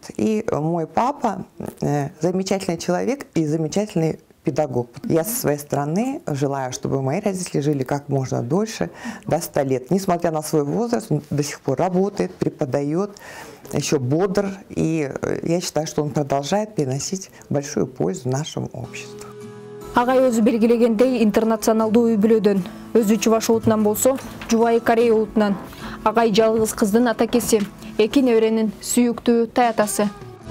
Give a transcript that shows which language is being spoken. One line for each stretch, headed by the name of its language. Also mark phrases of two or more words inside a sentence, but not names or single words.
Russian: И мой папа замечательный человек и замечательный педагог. Я со своей стороны желаю, чтобы мои родители жили как можно дольше, до 100 лет. Несмотря на свой возраст, он до сих пор работает, преподает, еще бодр. И я считаю, что он продолжает приносить большую пользу нашему обществу.
Kyrgyz: Агай өзү белгилегендей интернационалдуу үй бүлөдөн, өзү Чуваш улутунан болсо, Жубайы Корея улутунан. Агай жалгыз кыздын атакеси, эки неберенин сүйүктүү таятасы.